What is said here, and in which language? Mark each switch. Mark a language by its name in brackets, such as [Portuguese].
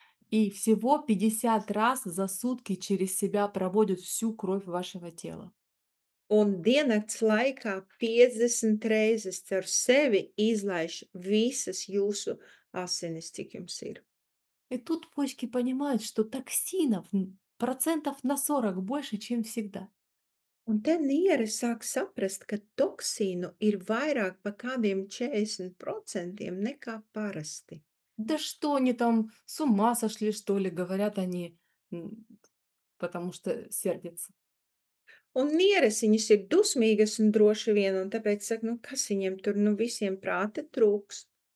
[Russian] И всего 50 раз за сутки через себя проводит всю кровь вашего тела. [Latvian] Un diennakts laikā 50 reizes caur sevi izlaiž visas jūsu asinis, cik jums ir. [Russian] И тут почки понимают, что токсинов процентов на 40 больше, чем всегда. [Latvian] Un te niere sāk saprast, ka toksīnu ir vairāk pa kādiem 40% nekā parasti. [Russian] Да что они там, с ума сошли, что ли, говорят они, м, потому что сердятся. [Latvian] Un nieres viņas ir dusmīgas un droši vien, un tāpēc saka, nu kas viņiem tur, nu visiem prāta trūkst.